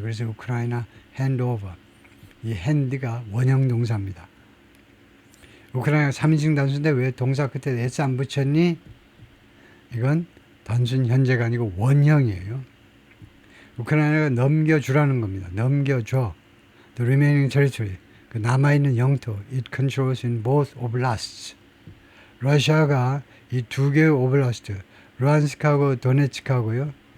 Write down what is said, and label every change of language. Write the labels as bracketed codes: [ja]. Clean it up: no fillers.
[ko] 그래서 우크라이나 핸드오버 이 핸드가 원형 동사입니다. 우크라이나 3인칭 단수인데 왜 동사 끝에 s 안 붙였니? 이건 단순 현재가 아니고 원형이에요. 우크라이나가 넘겨주라는 겁니다. 넘겨줘. [en] The remaining territory. [ko] 그 남아있는 영토. [en] It controls in both oblasts. [ko] 러시아가 이 2개의 오블라스트, 루안스크하고 도네츠크하고요.